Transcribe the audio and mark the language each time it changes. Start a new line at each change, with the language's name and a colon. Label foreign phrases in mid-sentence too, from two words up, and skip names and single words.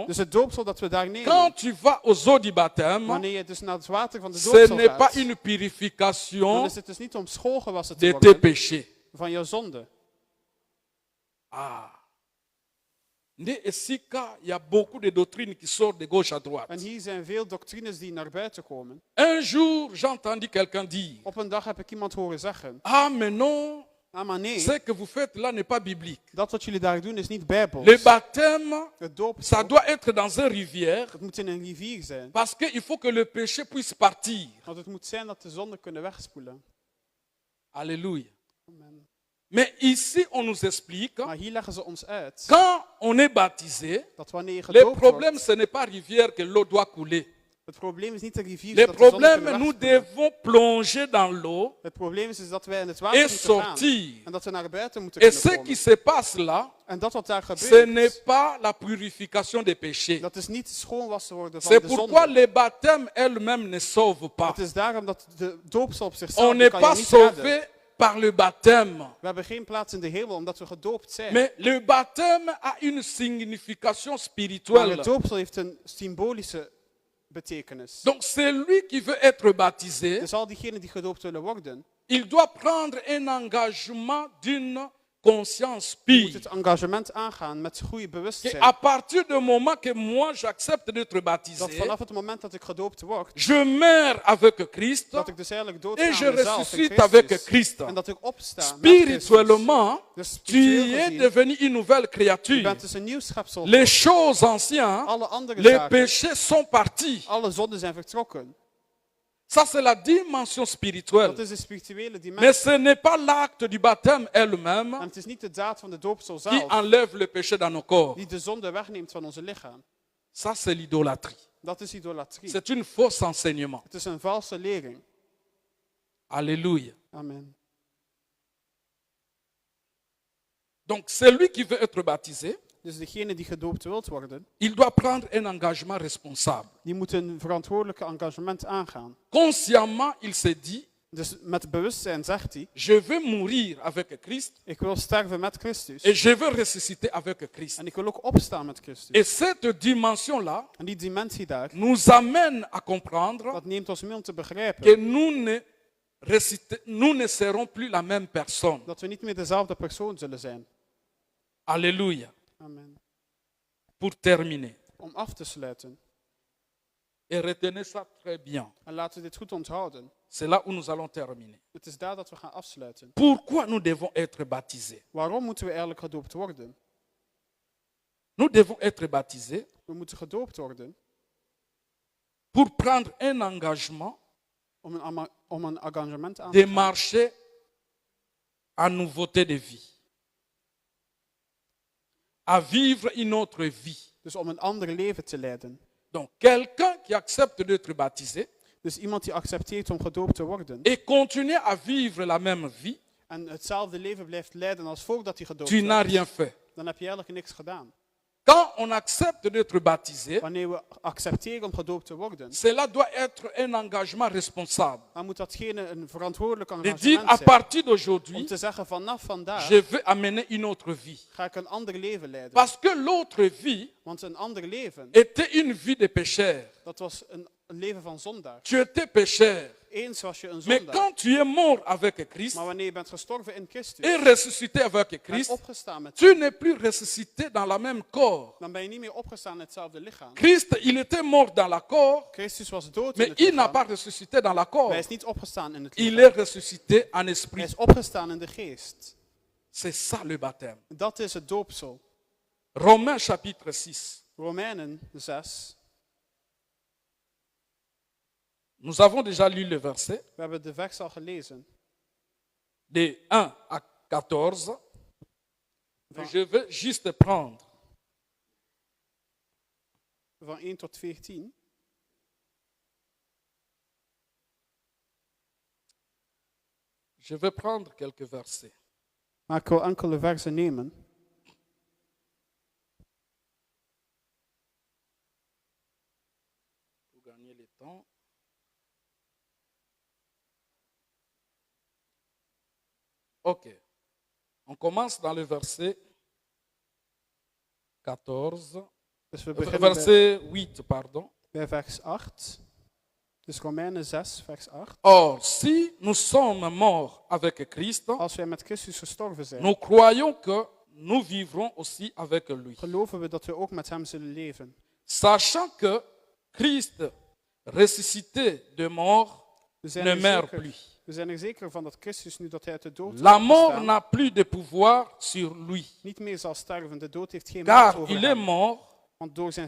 Dutch: Dus het doopsel dat we daar nemen,
French: quand tu vas aux eaux du baptême,
Dutch: wanneer je dus naar het water van de
French: ce
Dutch: doopsel
French: n'est pas
Dutch: gaat,
French: une
Dutch: dan
French: purification
Dutch: is het dus niet om schoolgewassen te
French: de tes
Dutch: worden
French: péchés.
Dutch: van jouw zonde. Ah.
Lingala: Nde esika,
French: il y a beaucoup de doctrines qui sortent de gauche à droite.
Dutch: En hier zijn veel doctrines die naar buiten komen.
French: Un jour, j'ai entendu quelqu'un dire,
Dutch: Op een dag heb ik iemand horen zeggen,
French: ah mais non,
Dutch: ah maar nee,
French: ce que vous faites là n'est pas biblique.
Dutch: dat wat jullie daar doen is niet bijbels.
French: Le baptême,
Dutch: Het
French: ça
Dutch: doopsel,
French: doit être dans une rivière
Dutch: het moet in een rivier zijn.
French: parce qu'il faut que le péché puisse partir.
Dutch: Want het moet zijn dat de zonde kunnen wegspoelen.
French: Alléluia.
Dutch: Amen.
French: Mais ici, on nous explique,
Dutch: Maar hier leggen ze ons uit
French: quand on est baptisé,
Dutch: dat wanneer je
French: le
Dutch: gedoopt
French: problème,
Dutch: wordt,
French: ce n'est pas rivière que l'eau doit couler.
Dutch: het probleem is niet de rivier
French: Le
Dutch: dat de zonde
French: problème,
Dutch: kunnen
French: nous
Dutch: wegspoelen.
French: devons plonger dans l'eau
Dutch: Het probleem is dat wij in het water
French: et
Dutch: moeten gaan.
French: sortir.
Dutch: En dat we naar buiten moeten
French: Et
Dutch: kunnen
French: ce qui
Dutch: komen.
French: se passe là,
Dutch: En dat wat daar
French: ce
Dutch: gebeurt,
French: n'est pas la purification des péchés.
Dutch: dat is niet schoonwassen worden van
French: C'est
Dutch: de
French: pourquoi
Dutch: zonde.
French: le baptême elle-même ne sauve pas.
Dutch: Het is daarom dat de doopsel op zichzelf
French: On
Dutch: die
French: n'est
Dutch: kan je
French: pas
Dutch: niet redden.
French: sauvé par le baptême.
Dutch: We hebben geen plaats in de hemel omdat we gedoopt zijn.
French: Mais le baptême a une signification
Dutch: Maar
French: spirituelle.
Dutch: het doopsel heeft een symbolische betekenis.
French: Donc celui qui veut être baptisé,
Dutch: Dus al diegenen die gedoopt willen worden,
French: il doit prendre un engagement d'une conscience
Dutch: Je moet
French: pure.
Dutch: het engagement aangaan met goede
French: Et
Dutch: bewustzijn.
French: à partir du moment que moi j'accepte d'être
Dutch: Dat
French: baptisé,
Dutch: vanaf het moment dat ik gedoopt word,
French: je meurs avec Christ
Dutch: dat ik dus eigenlijk
French: et
Dutch: doodga
French: je
Dutch: aan mezelf in
French: ressuscite avec
Dutch: Christus.
French: Christ.
Dutch: En dat ik opsta met Christus.
French: Spirituellement,
Dutch: Dus
French: tu
Dutch: spiritueel
French: es
Dutch: gezien,
French: devenu une nouvelle
Dutch: je
French: créature.
Dutch: bent dus een nieuw schepsel.
French: Les choses anciennes,
Dutch: Alle andere
French: les
Dutch: zaken,
French: péchés sont partis.
Dutch: alle zonden zijn vertrokken.
French: Ça, c'est la dimension spirituelle.
Dutch: Dat is de spirituele
French: Mais
Dutch: dimensie.
French: ce n'est pas l'acte du baptême
Dutch: En
French: elle-même
Dutch: het is niet de daad van de doopsel
French: qui
Dutch: zelf
French: enlève le péché dans nos corps.
Dutch: die de zonde wegneemt van onze lichaam.
French: Ça, c'est l'idolâtrie.
Dutch: Dat is idolatrie.
French: C'est une fausse enseignement.
Dutch: Het is een valse lering.
French: Alléluia.
Dutch: Amen.
French: Donc, celui qui veut être baptisé,
Dutch: Dus degene die gedoopt wilt worden,
French: il doit prendre un engagement responsable.
Dutch: die moet een verantwoordelijke engagement aangaan.
French: Consciemment, il se dit,
Dutch: Dus met bewustzijn zegt hij,
French: je veux mourir avec Christ
Dutch: ik wil sterven met Christus.
French: et je veux ressusciter avec Christ.
Dutch: En ik wil ook opstaan met Christus.
French: Et cette dimension-là
Dutch: En die dimensie daar,
French: nous amène à comprendre
Dutch: dat neemt ons mee om te
French: que
Dutch: begrijpen
French: nous ne serons plus la même personne.
Dutch: dat we niet meer dezelfde persoon zullen zijn.
French: Alléluia.
Dutch: Amen.
French: Pour terminer,
Dutch: Om af te sluiten.
French: et retenez ça très bien,
Dutch: En laten we dit goed onthouden.
French: c'est là où nous allons terminer.
Dutch: Het is daar dat we gaan afsluiten.
French: Pourquoi nous devons être baptisés?
Dutch: Waarom moeten we eigenlijk gedoopt worden?
French: Nous devons être baptisés
Dutch: We moeten gedoopt worden
French: pour prendre un engagement
Dutch: om een engagement aan
French: de
Dutch: te gaan.
French: marcher en nouveauté de vie, à vivre une autre vie.
Dutch: Dus om een ander leven te leiden.
French: Donc, quelqu'un qui accepte d'être baptisé
Dutch: Dus iemand die accepteert om gedoopt te worden
French: et continue à vivre la même vie,
Dutch: en hetzelfde leven blijft leiden als voordat hij gedoopt
French: tu n'as
Dutch: werd,
French: rien fait.
Dutch: dan heb je eigenlijk niks gedaan.
French: Quand on accepte d'être baptisé,
Dutch: Wanneer we accepteren om gedoopt te worden,
French: cela doit être un engagement responsable.
Dutch: dan moet datgene een verantwoordelijk
French: De dire
Dutch: engagement
French: à
Dutch: zijn.
French: partir
Dutch: Om
French: d'aujourd'hui,
Dutch: te zeggen, vanaf vandaag
French: je veux amener une autre vie.
Dutch: ga ik een ander leven leiden.
French: Parce que l'autre vie
Dutch: Want een ander leven,
French: était une vie de pécheur.
Dutch: dat was een leven van zondaar.
French: Tu étais pécheur.
Dutch: Eens was je een
French: Mais
Dutch: zondaar.
French: quand tu es mort avec Christ
Dutch: Maar wanneer je bent gestorven in Christus
French: et ressuscité avec
Dutch: en
French: Christ,
Dutch: opgestaan met
French: tu n'es plus ressuscité dans le même corps.
Dutch: dan ben je niet meer opgestaan in hetzelfde lichaam.
French: Christ, il était mort dans le corps,
Dutch: Christus was dood in
French: mais
Dutch: het
French: il n'a
Dutch: lichaam.
French: pas ressuscité dans le corps.
Dutch: Maar hij is niet opgestaan in het
French: Il
Dutch: lichaam.
French: est ressuscité en
Dutch: Hij
French: esprit.
Dutch: is opgestaan in de geest.
French: C'est ça le baptême.
Dutch: Dat is het doopsel.
French: Romains chapitre 6.
Dutch: Romeinen 6.
French: Nous avons déjà lu le verset
Dutch: We hebben de vers al gelezen.
French: de 1 à 14. Mais je veux juste prendre
Dutch: Van 1 tot 14.
French: Je vais prendre quelques versets.
Dutch: Maar ik wil enkele versen nemen.
French: Pour gagner le temps.
Dutch: Ok.
French: On commence dans le verset 14.
Dutch: Dus we beginnen
French: Verset 8, pardon.
Dutch: bij vers 8. Dus Romeinen 6, vers 8.
French: Or, si nous sommes morts avec Christ,
Dutch: Als wij met Christus gestorven zijn,
French: nous croyons que nous vivrons aussi avec lui.
Dutch: geloven we dat we ook met hem zullen leven.
French: Sachant que Christ, ressuscité de mort,
Dutch: We zijn,
French: ne
Dutch: er
French: meurt
Dutch: zeker,
French: plus.
Dutch: we zijn er zeker van dat Christus, nu dat hij uit de dood is
French: La mort
Dutch: opgestaan,
French: n'a plus de pouvoir sur lui,
Dutch: niet meer zal sterven. De dood heeft geen macht
French: car
Dutch: over
French: il est
Dutch: hem.
French: mort,
Dutch: Want door zijn